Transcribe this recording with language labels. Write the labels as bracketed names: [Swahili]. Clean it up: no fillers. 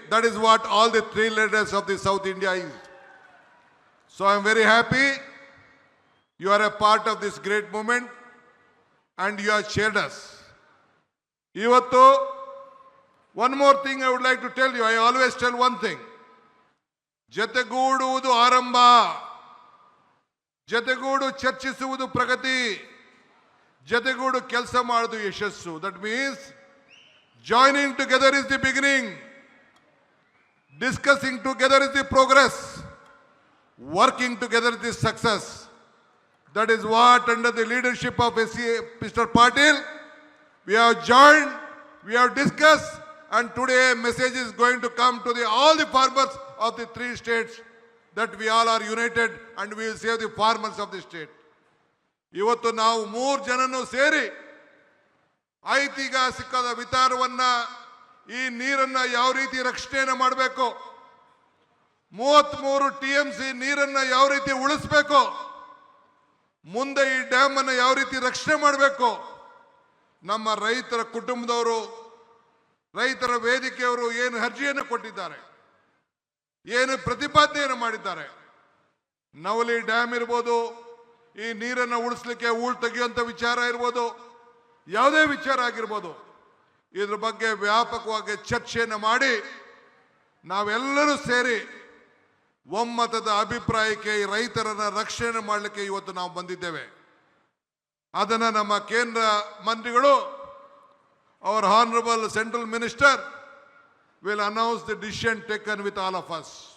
[English] That is what all the 3 leaders of the South India is. So I am very happy you are a part of this great movement and you have shared us. Ivattu, one more thing I would like to tell you. I always tell one thing. [Kannada] ಜತೆಗೂಡುವುದು ಆರಂಭ, ಜತೆಗೂಡು ಚರ್ಚಿಸುವುದು ಪ್ರಗತಿ, ಜತೆಗೂಡು ಕೆಲಸ ಮಾಡುವುದು ಯಶಸ್ಸು. [English] That means joining together is the beginning. Discussing together is the progress. Working together is the success. That is what, under the leadership of Mr. Patil, we have joined, we have discussed, and today a message is going to come to all the farmers of the 3 states that we all are united and we will save the farmers of the state. [Kannada] ಇವತ್ತು ನಾವು 3 ಜನನು ಸೇರಿ ಐತಿಹಾಸಿಕದ ವಿಚಾರವನ್ನ, ಈ ನೀರನ್ನ ಯಾವ ರೀತಿ ರಕ್ಷಣೆಯನ್ನು ಮಾಡಬೇಕು, 33 TMC ನೀರನ್ನ ಯಾವ ರೀತಿ ಉಳಿಸಬೇಕು, ಮುಂದೆ ಈ ಡ್ಯಾಮ್ ಅನ್ನು ಯಾವ ರೀತಿ ರಕ್ಷಣೆ ಮಾಡಬೇಕು, ನಮ್ಮ ರೈತರ ಕುಟುಂಬದವರು, ರೈತರ ವೇದಿಕೆಯವರು ಏನು ಅರ್ಜಿಯನ್ನು ಕೊಟ್ಟಿದ್ದಾರೆ, ಏನು ಪ್ರತಿಪಾದನೆಯನ್ನು ಮಾಡಿದ್ದಾರೆ. ನವಲಿ ಡ್ಯಾಮ್ ಇರ್ಬೋದು, ಈ ನೀರನ್ನು ಉಳಿಸಲಿಕ್ಕೆ ಹೂಳು ತೆಗೆಯುವಂಥ ವಿಚಾರ ಇರ್ಬೋದು, ಯಾವುದೇ ವಿಚಾರ ಆಗಿರ್ಬೋದು, ಇದ್ರ ಬಗ್ಗೆ ವ್ಯಾಪಕವಾಗಿ ಚರ್ಚೆಯನ್ನು ಮಾಡಿ ನಾವೆಲ್ಲರೂ ಸೇರಿ ಒಮ್ಮತದ ಅಭಿಪ್ರಾಯಕ್ಕೆ ಈ ರೈತರನ್ನ ರಕ್ಷಣೆ ಮಾಡಲಿಕ್ಕೆ ಇವತ್ತು ನಾವು ಬಂದಿದ್ದೇವೆ. ಅದನ್ನು ನಮ್ಮ ಕೇಂದ್ರ ಮಂತ್ರಿಗಳು, [English] our honorable central minister will announce the decision taken with all of us.